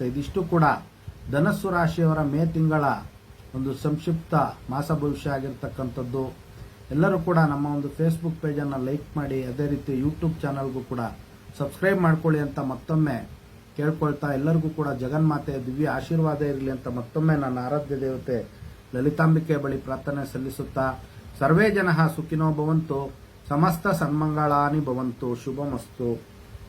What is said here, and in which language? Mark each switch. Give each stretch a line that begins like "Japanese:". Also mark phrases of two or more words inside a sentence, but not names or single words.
Kannada: ಇದಿಷ್ಟು ಕೂಡ ಧನಸ್ಸು ರಾಶಿಯವರ ಮೇ ತಿಂಗಳ ಒಂದು ಸಂಕ್ಷಿಪ್ತ ಮಾಸ ಭವಿಷ್ಯ ಆಗಿರ್ತಕ್ಕಂಥದ್ದು. ಎಲ್ಲರೂ ಕೂಡ ನಮ್ಮ ಒಂದು ಫೇಸ್ಬುಕ್ ಪೇಜನ್ನು ಲೈಕ್ ಮಾಡಿ, ಅದೇ ರೀತಿ ಯೂಟ್ಯೂಬ್ ಚಾನಲ್ಗೂ ಕೂಡ ಸಬ್ಸ್ಕ್ರೈಬ್ ಮಾಡ್ಕೊಳ್ಳಿ ಅಂತ ಮತ್ತೊಮ್ಮೆ ಕೇಳ್ಕೊಳ್ತಾ, ಎಲ್ಲರಿಗೂ ಕೂಡ ಜಗನ್ಮಾತೆ ದಿವ್ಯ ಆಶೀರ್ವಾದ ಇರಲಿ ಅಂತ ಮತ್ತೊಮ್ಮೆ ನನ್ನ ಆರಾಧ್ಯ ದೇವತೆ ಲಲಿತಾಂಬಿಕೆ ಬಳಿ ಪ್ರಾರ್ಥನೆ ಸಲ್ಲಿಸುತ್ತಾ,
Sanskrit: ಸರ್ವೇ ಜನಃ ಸುಖಿನೋ ಭವಂತು, ಸಮಸ್ತ ಸನ್ಮಂಗಳಾನಿ ಭವಂತು, ಶುಭಮಸ್ತು.